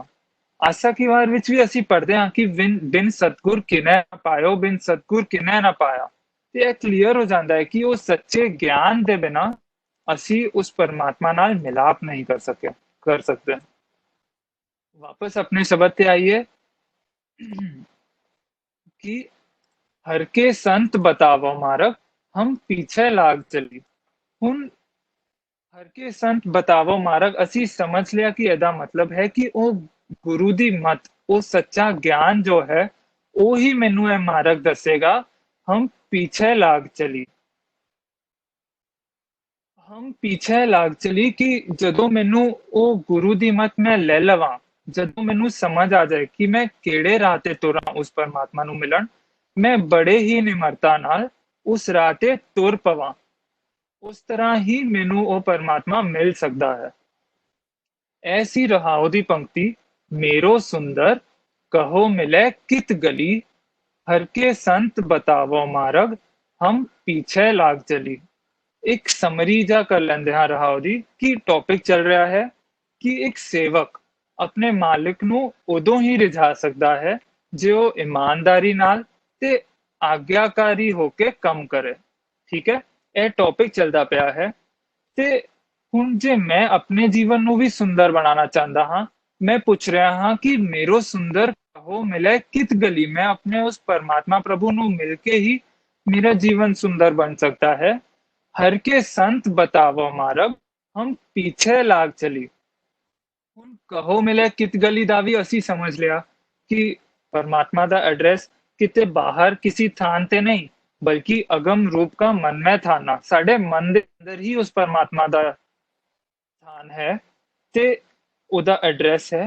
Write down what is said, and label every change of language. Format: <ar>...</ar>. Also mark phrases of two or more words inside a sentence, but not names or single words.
<pa>ਆਸਾ ਕੀ ਵਾਰ ਵਿੱਚ ਵੀ ਅਸੀਂ ਪੜ੍ਹਦੇ ਹਾਂ ਕਿ ਬਿਨ ਸਤਗੁਰ ਕਿਨੈ ਨਾ ਪਾਇਓ, ਬਿਨ ਸਤਗੁਰ ਕਿਨੈ ਨਾ ਪਾਇਆ। ਤੇ ਇਹ ਕਲੀਅਰ ਹੋ ਜਾਂਦਾ ਹੈ ਕਿ ਉਹ ਸੱਚੇ ਗਿਆਨ ਦੇ ਬਿਨਾਂ ਅਸੀਂ ਉਸ ਪਰਮਾਤਮਾ ਨਾਲ ਮਿਲਾਪ ਨਹੀਂ ਕਰ ਸਕਦੇ। ਵਾਪਸ ਆਪਣੇ ਸ਼ਬਦ ਤੇ ਆਈਏ ਕਿ ਹਰਿ ਕੇ ਸੰਤ ਬਤਾਵਹੁ ਮਾਰਗੁ ਹਮ ਪੀਛੈ ਲਾਗਿ ਚਲੀ। ਹੁਣ ਹਰ ਕੇ ਸੰਤ ਬਤਾਵੋ ਮਾਰਗ ਅਸੀਂ ਸਮਝ ਲਿਆ ਕਿ ਇਹਦਾ ਮਤਲਬ ਹੈ ਕਿ ਉਹ ਗੁਰੂ ਦੀ ਮਤ, ਉਹ ਸੱਚਾ ਗਿਆਨ ਜੋ ਹੈ ਉਹੀ ਮੈਨੂੰ ਇਹ ਮਾਰਗ ਦੱਸੇਗਾ, ਹਮ ਪਿੱਛੇ ਲੱਗ ਚਲੀ। ਹਮ ਪਿੱਛੇ ਲੱਗ ਚਲੀ ਕਿ ਜਦੋਂ ਮੈਨੂੰ ਉਹ ਗੁਰੂ ਦੀ ਮੱਤ ਮੈਂ ਲੈ ਲਵਾਂ, ਜਦੋਂ ਮੈਨੂੰ ਸਮਝ ਆ ਜਾਏ ਕਿ ਮੈਂ ਕਿਹੜੇ ਰਾਹ ਤੇ ਤੁਰਾਂ ਉਸ ਪਰਮਾਤਮਾ ਨੂੰ ਮਿਲਣ, ਮੈਂ ਬੜੇ ਹੀ ਨਿਮਰਤਾ ਨਾਲ ਉਸ ਰਾਹ ਤੇ ਤੁਰ ਪਵਾਂ। ਉਸ ਤਰ੍ਹਾਂ ਹੀ ਮੈਨੂੰ ਉਹ ਪਰਮਾਤਮਾ ਮਿਲ ਸਕਦਾ ਹੈ। ਐਸੀ ਰਹਾਉ ਦੀ ਪੰਕਤੀ ਮੇਰੋ ਸੁੰਦਰੁ ਕਹਹੁ ਮਿਲੈ ਕਿਤੁ ਗਲੀ ਹਰਿ ਕੇ ਸੰਤ ਬਤਾਵਹੁ ਮਾਰਗੁ ਹਮ ਪੀਛੈ ਲਾਗਿ ਚਲੀ। ਇੱਕ ਸਮਰੀ ਜਾ ਕਰ ਲੈਂਦੇ ਹਾਂ ਰਹਾਉ ਦੀ ਕਿ ਟੌਪਿਕ ਚੱਲ ਰਿਹਾ ਹੈ ਕਿ ਇੱਕ ਸੇਵਕ ਆਪਣੇ ਮਾਲਿਕ ਨੂੰ ਉਦੋਂ ਹੀ ਰਿਝਾ ਸਕਦਾ ਹੈ ਜੇ ਉਹ ਇਮਾਨਦਾਰੀ ਨਾਲ ਤੇ ਆਗਿਆਕਾਰੀ ਹੋ ਕੇ ਕੰਮ ਕਰੇ। ਠੀਕ ਹੈ, ਇਹ ਟੌਪਿਕ ਚੱਲਦਾ ਪਿਆ ਹੈ। ਤੇ ਹੁਣ ਜੇ ਮੈਂ ਆਪਣੇ ਜੀਵਨ ਨੂੰ ਵੀ ਸੁੰਦਰ ਬਣਾਉਣਾ ਚਾਹੁੰਦਾ ਹਾਂ, ਮੈਂ ਪੁੱਛ ਰਿਹਾ ਹਾਂ ਕਿ ਮੇਰੋ ਸੁੰਦਰ ਕਹੋ ਮਿਲੇ ਕਿਤ ਗਲੀ, ਮੈਂ ਆਪਣੇ ਉਸ ਪਰਮਾਤਮਾ ਪ੍ਰਭੂ ਨੂੰ ਮਿਲ ਕੇ ਹੀ ਮੇਰਾ ਜੀਵਨ ਸੁੰਦਰ ਬਣ ਸਕਦਾ ਹੈ। ਹਰਿ ਕੇ ਸੰਤ ਬਤਾਵਹੁ ਮਾਰਗੁ ਹਮ ਪੀਛੈ ਲਾਗਿ ਚਲੀ। ਹੁਣ ਕਹੋ ਮਿਲੇ ਕਿਤ ਗਲੀ ਦਾ ਵੀ ਅਸੀਂ ਸਮਝ ਲਿਆ ਕਿ ਪਰਮਾਤਮਾ ਦਾ ਐਡਰੈਸ ਕਿਤੇ ਬਾਹਰ ਕਿਸੇ ਥਾਂ ਤੇ ਨਹੀਂ, ਬਲਕਿ ਅਗਮ ਰੂਪ ਦਾ ਮਨਮੈ ਥਾਨਾ, ਸਾਡੇ ਮਨ ਦੇ ਅੰਦਰ ਹੀ ਉਸ ਪਰਮਾਤਮਾ ਦਾ ਥਾਨ ਹੈ ਤੇ ਉਹਦਾ ਐਡਰੈਸ ਹੈ।</pa>